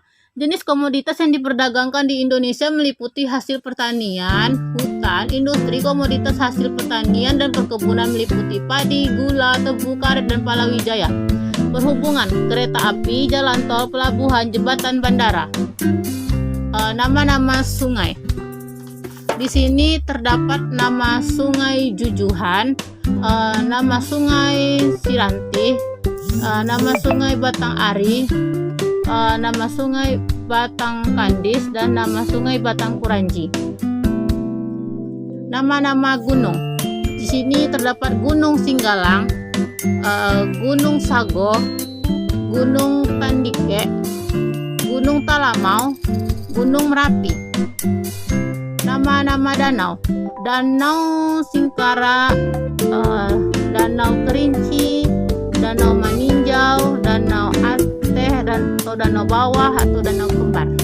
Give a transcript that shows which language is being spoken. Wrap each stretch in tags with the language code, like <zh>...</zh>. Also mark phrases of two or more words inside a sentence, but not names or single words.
<id>Jenis komoditas yang diperdagangkan di Indonesia meliputi hasil pertanian, hutan, industri, komoditas hasil pertanian dan perkebunan meliputi padi, gula, tebu, karet, dan palawijaya. Perhubungan, kereta api, jalan tol, pelabuhan, jembatan, bandara. Nama-nama sungai. Di sini terdapat nama Sungai Jujuhan, nama Sungai Sirantih, nama Sungai Batang Ari, nama Sungai Batang Kandis, dan nama Sungai Batang Kuranji. Nama-nama gunung. Di sini terdapat Gunung Singgalang, Gunung Sago, Gunung Tandike, Gunung Talamau, Gunung Merapi. Nama-nama danau. Danau Singkara, Danau Kerinci, Danau Maninjau, Danau atau danau bawah atau danau kembar.</id>